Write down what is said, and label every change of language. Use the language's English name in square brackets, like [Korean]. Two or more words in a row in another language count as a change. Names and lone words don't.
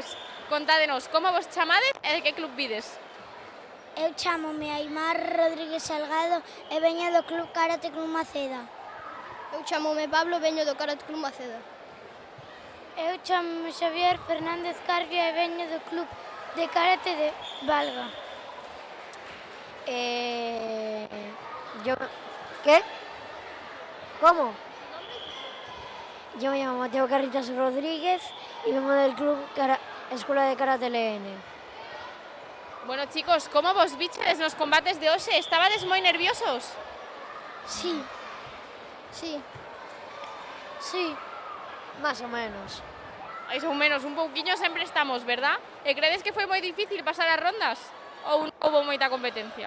[Galician] Contádenos como vos chamades e de que club vides? Eu chámome Aimar Rodríguez Salgado e veño do Club Karate Club Maceda. Eu chamome Pablo, veño do Karate Club Maceda. Eu chámome Xavier Fernández Carvia e veño do Club de Karate de Valga. [Spanish] ¿Qué? ¿Cómo? Yo me llamo Mateo Carritas Rodríguez y vengo del Club Escuela de Karate LN. [Galician] Bueno, chicos, como vos vichedes nos combates de hoxe? Estabades moi nerviosos? [Spanish] Sí. Sí. Sí. Más o menos. [Galician] Mais ou menos, un pouquiño sempre estamos, verdad? E credes que foi moi difícil pasar as rondas? Ou non houve moita competencia?